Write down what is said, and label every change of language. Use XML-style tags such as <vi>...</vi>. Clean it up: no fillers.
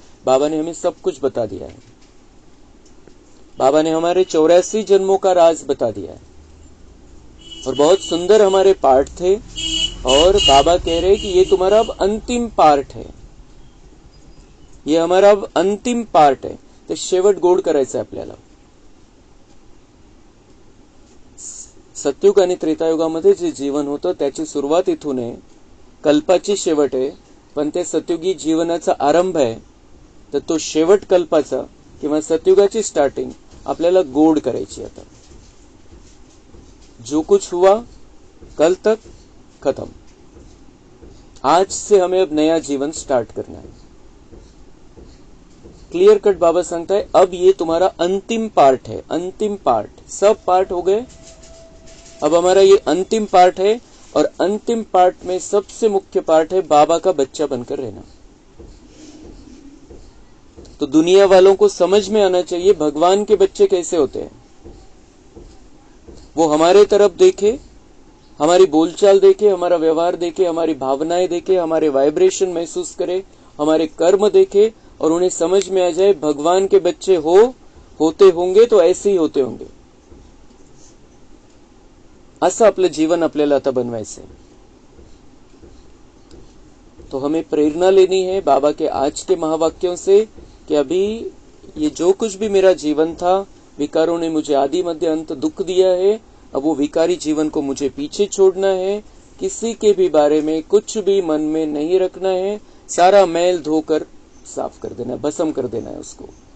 <hi>बाबा ने हमें सब कुछ बता दिया है. बाबा ने हमारे 84 जन्मों का राज बता दिया है. और बहुत सुंदर हमारे पार्ट थे, और बाबा कह रहे कि ये तुम्हारा अब अंतिम पार्ट है, ये हमारा अब अंतिम पार्ट है.</hi> <mr>तो शेवट गोड करायचं आपल्याला. सतयुग आणि त्रेतायुगामध्ये जे जीवन होतं त्याची सुरुवात इथून आहे, कल्पाची शेवट आहे. पण ते सतयुगी जीवनाचा आरंभ आहे. तर तो शेवट कल्पाचा किंवा सतयुगाची स्टार्टिंग आपल्याला गोड करायची.</mr> <hi>आता जो कुछ हुआ कल तक खत्म, आज से हमें अब नया जीवन स्टार्ट करना है. क्लियर कट बाबा सांगता है अब ये तुम्हारा अंतिम पार्ट है, अंतिम पार्ट. सब पार्ट हो गए, अब हमारा ये अंतिम पार्ट है. और अंतिम पार्ट में सबसे मुख्य पार्ट है बाबा का बच्चा बनकर रहना. तो दुनिया वालों को समझ में आना चाहिए भगवान के बच्चे कैसे होते हैं. वो हमारे तरफ देखे, हमारी बोलचाल देखे, हमारा व्यवहार देखे, हमारी भावनाएं देखे, हमारे वाइब्रेशन महसूस करे, हमारे कर्म देखे, और उन्हें समझ में आ जाए भगवान के बच्चे होते होंगे तो ऐसे ही होते होंगे.</hi> <mr>असं आपलं जीवन आपल्याला आता बनवायचं है.</mr> <hi>तो हमें प्रेरणा लेनी है बाबा के आज के महावाक्यों से कि अभी ये जो कुछ भी मेरा जीवन था, विकारों ने मुझे आदि मध्य अंत दुख दिया है, अब वो विकारी जीवन को मुझे पीछे छोड़ना है. किसी के भी बारे में कुछ भी मन में नहीं रखना है, सारा मैल धोकर साफ कर देना है, भस्म कर देना है उसको।</hi>